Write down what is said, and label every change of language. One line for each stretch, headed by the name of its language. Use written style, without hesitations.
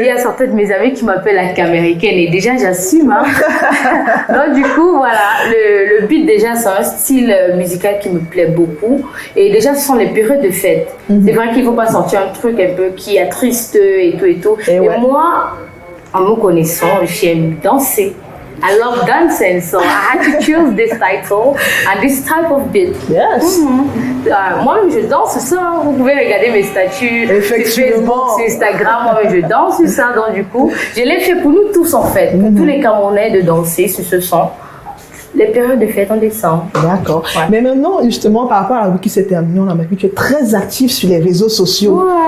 French: Il y a certains de mes amis qui m'appellent la caméricaine et déjà j'assume. Donc du coup, voilà, le beat déjà c'est un style musical qui me plaît beaucoup. Et déjà ce sont les périodes de fête. C'est vrai qu'il ne faut pas sortir un truc un peu qui est triste et tout et tout. Et moi, en me connaissant, j'aime danser.
English: I love dancing, so I had to choose this title and this type of beat.
French: Moi-même, je danse ça. Vous pouvez regarder mes statuts sur Facebook, sur Instagram. Moi-même, je danse sur ça. Donc, du coup, je l'ai fait pour nous tous, en fait. Pour tous les Camerounais de danser sur ce son. Les périodes de fête en décembre. D'accord. Mais maintenant, justement, par rapport à la vie qui s'est terminée, on a vu que tu es très active sur les réseaux sociaux.